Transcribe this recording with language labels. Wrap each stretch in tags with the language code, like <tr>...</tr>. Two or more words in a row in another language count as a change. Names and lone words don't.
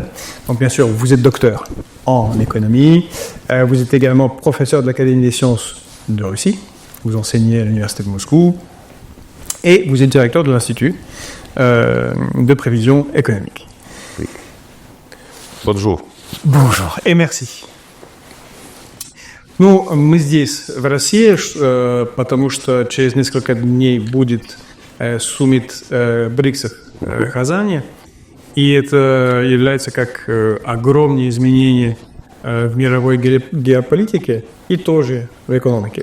<fr>Donc bien sûr, vous êtes docteur en économie, vous êtes également professeur de l'Académie des Sciences de Russie, vous enseignez à l'Université de Moscou, et vous êtes directeur de l'Institut de prévision économique. Oui. Bonjour. Bonjour, et merci.</fr> <ru>Ну, мы здесь, в России, потому что через несколько дней будет саммит БРИКСов в Казани, и это является как огромные изменения в мировой геополитике и тоже в экономике.</ru>